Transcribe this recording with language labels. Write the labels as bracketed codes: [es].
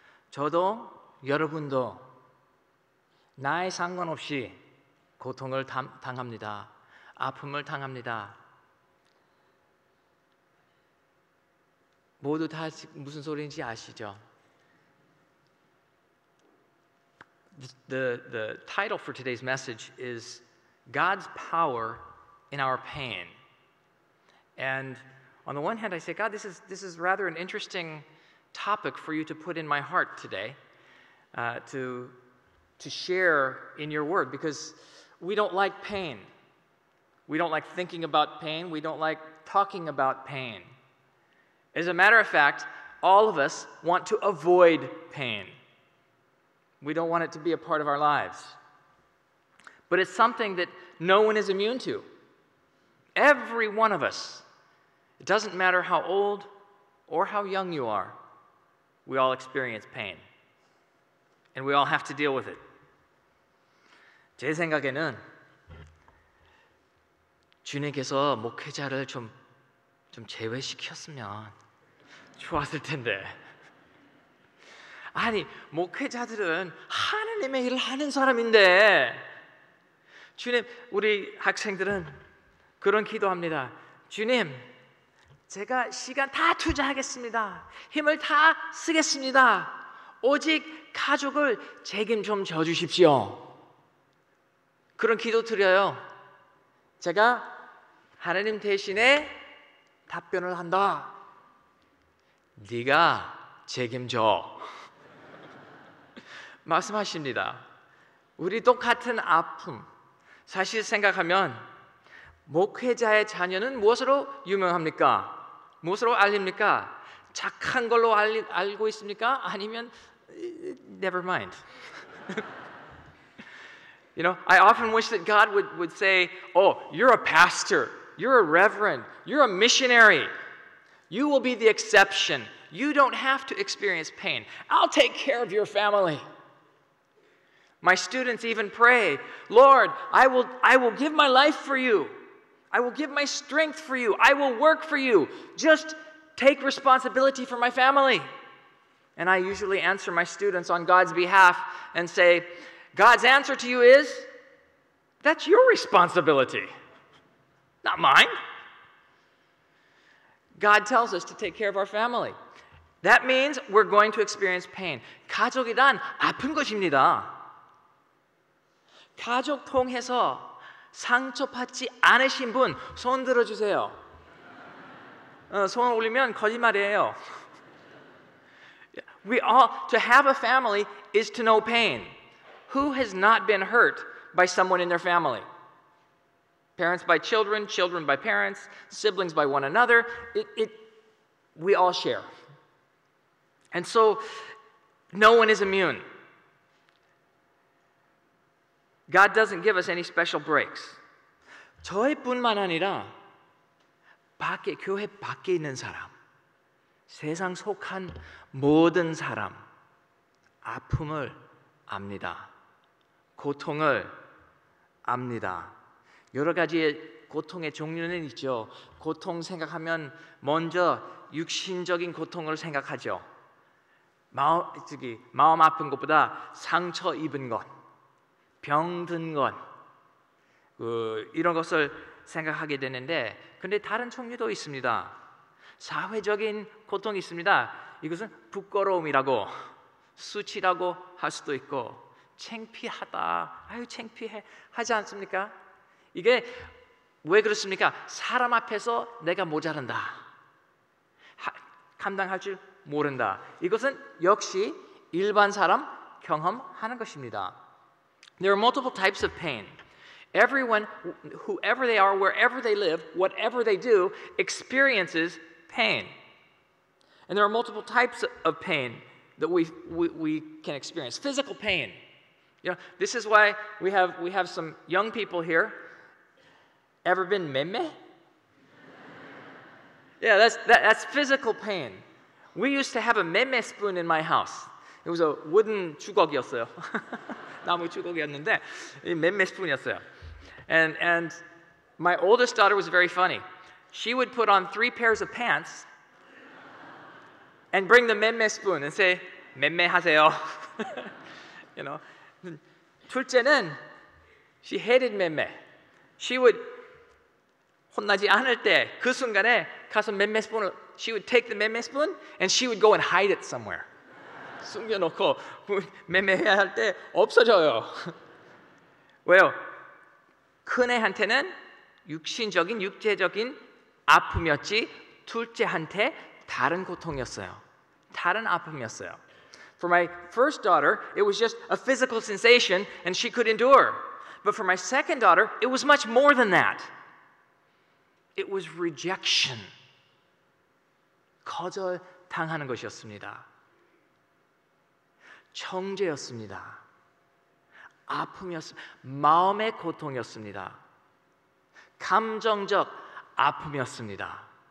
[ko] 저도 여러분도 나에 상관없이 고통을 당합니다. 아픔을 당합니다. 모두 다 무슨 소리인지 아시죠? [en] The title for today's message is God's Power in Our Pain. And on the one hand, I say, God, this is rather an interesting topic for you to put in my heart today, to share in your word, because we don't like pain. We don't like thinking about pain. We don't like talking about pain. As a matter of fact, all of us want to avoid pain. We don't want it to be a part of our lives. But it's something that no one is immune to. Every one of us. It doesn't matter how old or how young you are. We all experience pain. And we all have to deal with it. [ko] 제 생각에는 주님께서 목회자를 좀 제외시켰으면 좋았을 텐데. 아니, 목회자들은 하나님의 일을 하는 사람인데 주님, 우리 학생들은 그런 기도합니다. 주님, 제가 시간 다 투자하겠습니다. 힘을 다 쓰겠습니다. 오직 가족을 책임 좀 져주십시오. 그런 기도 드려요. 제가 하나님 대신에 답변을 한다. 네가 책임져. 말씀하십니다. 우리 똑같은 아픔. 사실 생각하면 목회자의 자녀는 무엇으로 유명합니까? 무엇으로 알립니까? 착한 걸로 알고 있습니까? 아니면 [en] never mind. You know, I often wish that God would say, "Oh, you're a pastor, you're a reverend, you're a missionary. You will be the exception. You don't have to experience pain. I'll take care of your family." My students even pray, "Lord, I will give my life for you. I will give my strength for you. I will work for you. Just take responsibility for my family." And I usually answer my students on God's behalf and say, God's answer to you is, that's your responsibility, not mine. God tells us to take care of our family. That means we're going to experience pain. [ko] 가족이란 아픈 것입니다. 가족 통해서 상처받지 않으신 분 손 들어주세요. 손 올리면 거짓말이에요. [en] To have a family is to know pain. Who has not been hurt by someone in their family? Parents by children, children by parents, siblings by one another. We all share. And so no one is immune. God doesn't give us any special breaks. [ko] 저희뿐만 아니라 교회 밖에 있는 사람, 세상 속한 모든 사람 아픔을 압니다. 고통을 압니다. 여러 가지의 고통의 종류는 있죠. 고통 생각하면 먼저 육신적인 고통을 생각하죠. 마음 아픈 것보다 상처 입은 것, 병든 것, 이런 것을 생각하게 되는데, 근데 다른 종류도 있습니다. 사회적인 고통이 있습니다. 이것은 부끄러움이라고, 수치라고 할 수도 있고, 창피하다, 아유 창피해 하지 않습니까? 이게 왜 그렇습니까? 사람 앞에서 내가 모자란다, 감당할 줄 모른다. 이것은 역시 일반 사람 경험하는 것입니다. [en] There are multiple types of pain. Everyone, whoever they are, wherever they live, whatever they do, experiences pain. And there are multiple types of pain that we can experience. Physical pain. You know, this is why we have some young people here. Ever been meme? Yeah, that's physical pain. We used to have a meme spoon in my house. It was a wooden [ko] 주걱이었어요. 나무 주걱이었는데 meme spoon이었어요. [en] And my oldest daughter was very funny. She would put on 3 pairs of pants and bring the meme spoon and say, meme [ko] 하세요. [en] You know. [ko] 둘째는 [en] she hated meme. She would [ko] 혼나지 않을 때 그 순간에 가서 meme spoon을 [en] she would take the meme spoon and she would go and hide it somewhere. [ko] 숨겨놓고 meme 해야 할 때 없어져요. 왜요? 큰애한테는 육신적인 육체적인 아픔이었지 둘째한테 다른 고통이었어요. 다른 아픔이었어요. [en] For my first daughter, it was just a physical sensation and she could endure. But for my second daughter, it was much more than that. It was rejection. [ko] 거절당하는 것이었습니다. 정죄였습니다. 아픔이었습니다. 마음의 고통이었습니다. 감정적 아픔이었습니다.